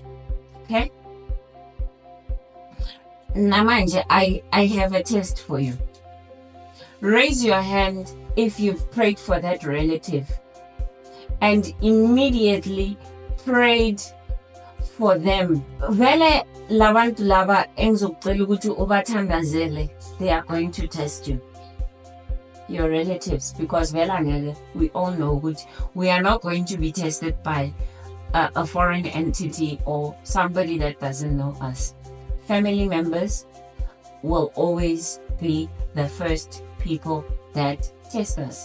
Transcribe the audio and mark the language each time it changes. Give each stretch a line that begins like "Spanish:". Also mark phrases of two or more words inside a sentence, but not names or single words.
English: Okay? Namanje, I have a test for you. Raise your hand if you've prayed for that relative and immediately prayed for them.
Zulu: Vele labantu laba engizokucela ukuthi ubathandazele,
English: they are going to test you. Your relatives, because vele we all know that we are not going to be tested by a foreign entity or somebody that doesn't know us. Family members will always be the first people that test us.